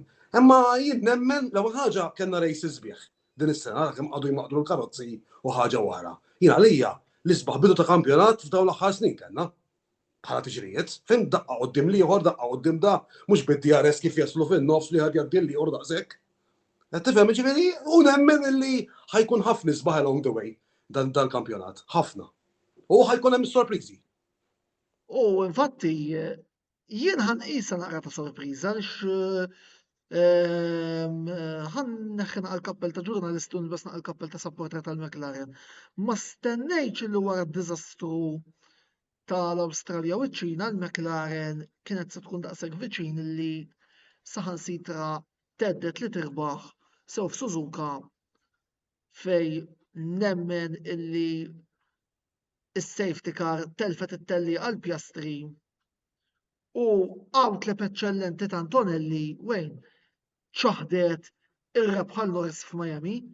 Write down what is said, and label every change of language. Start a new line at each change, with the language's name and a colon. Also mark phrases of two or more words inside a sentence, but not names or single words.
Maltese: Imma jien nemmen l-ewwel ħaġa kellna races sbieħ din is-sena kemm qagħdu jmaqdru l-karozzi u ħaġa wara. Jien għalija l-isbaħ bidu ta' kampjonat f'dawn l-aħħar snin kellna bħala tiġrijiet, fejn daqqa qudiem liħor, daqqa qudiem da, mhux bid-DRS kif jaslu fin-nofs li ħad jgħaddi liħor daqshekk. Qed tifhem ġifieri u nemmen illi ħajkun ħafna isbaħ
English: along the way
Maltese: dan kampjonat, ħafna. U ħajkun hemm sorpriżi. U infatti jien ħanqisha naqra ta' sorpriża għaliex ħan neħħen għal-kappell ta' ġurnalisti u nbes għal-kappell ta' supporter tal-McLaren. Ma stennejx li wara d-diżastru tal-Awstralja u ċ-Ċina l-McLaren kienet se tkun daqshekk viċin li saħansitra teddet li tirbaħ sew f'Suzuka fej nemmen illi is-
English: safety car
Maltese: telfet it-telli għall-Piastri u outlap eċċellenti ta' Antonelli wejn ċaħdet ir-rebħa Norris f'Miami